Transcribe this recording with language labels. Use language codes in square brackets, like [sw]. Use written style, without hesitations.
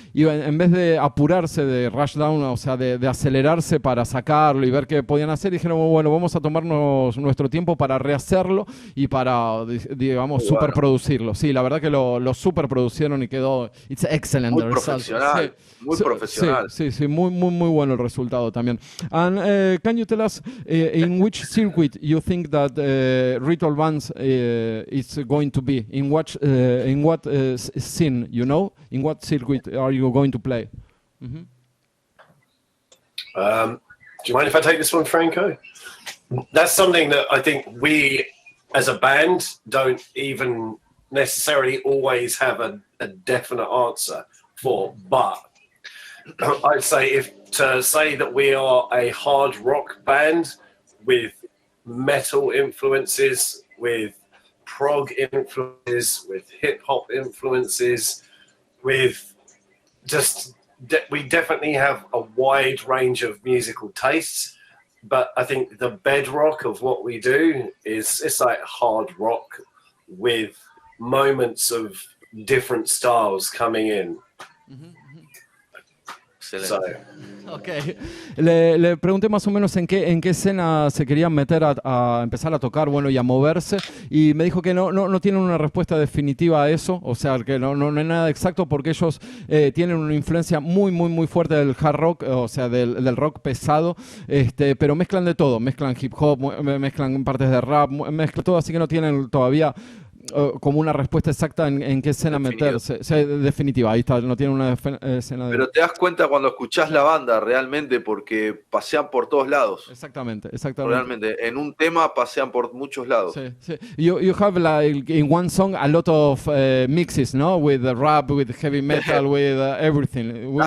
[es] Y en vez de apurarse, de [en] rush down, [es] o sea, de acelerarse para sacarlo y ver qué podían hacer, dijeron, bueno, vamos a tomarnos nuestro tiempo para rehacerlo y para, digamos, superproducirlo. Sí, la verdad que lo superproducieron y quedó, [en] it's excellent. [es] Muy profesional, muy profesional. Sí, muy bueno el resultado también. [en] And can you tell us in which circuit you think that Ritual Bands is going to be? In what scene, you know? In what circuit are you going to play? Mm-hmm. Do you mind if I take this one, Franco? That's something that I think we, as a band, don't even necessarily always have a definite answer for, but I'd say to say that we are a hard rock band with metal influences, with prog influences, with hip hop influences, with we definitely have a wide range of musical tastes. But I think the bedrock of what we do it's like hard rock with moments of different styles coming in. Mm-hmm. So. Ok. [es] Le pregunté más o menos en qué escena se querían meter a empezar a tocar, bueno, y a moverse, y me dijo que no tienen una respuesta definitiva a eso, o sea, que no hay nada exacto, porque ellos tienen una influencia muy fuerte del hard rock, o sea, del rock pesado, pero mezclan de todo, mezclan hip hop, mezclan partes de rap, mezclan todo, así que no tienen todavía como una respuesta exacta en qué escena meterse. Definitiva, ahí está, no tiene una escena. Pero te das cuenta cuando escuchás la banda realmente, porque pasean por todos lados. Exactamente. Realmente, en un tema pasean por muchos lados. Sí. [en] You have like in one song a lot of mixes, no? With the rap, with heavy metal, with everything.